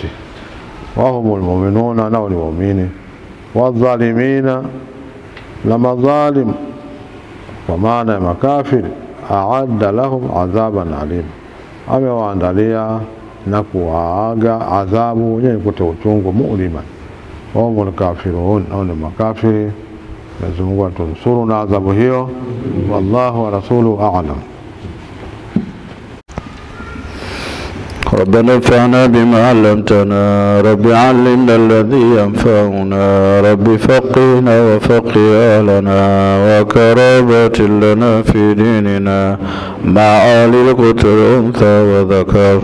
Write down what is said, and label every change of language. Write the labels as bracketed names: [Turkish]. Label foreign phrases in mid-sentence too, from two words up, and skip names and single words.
[Arabic] وهم المؤمنون, [Swahili] nao ni muumini. Wadhalimina, na madhalim kwa maana ya makafiri, [Arabic] أعد لهم عذابا أليما, [Swahili] amewaandalia na kuwaaga adhabu yenye kutia uchungu mu'liman. [Arabic] وهم الكافرون, [Swahili] au ni makafiri. Mwenyezi Mungu atunusuru na adhabu hiyo. [Arabic] والله ورسوله أعلم. ربنا انفعنا بما علمتنا، رب علمنا الذي ينفعنا، رب فقهنا وفقه أهلنا، وكرامة لنا في ديننا مع آل القتل أنثى وذكر.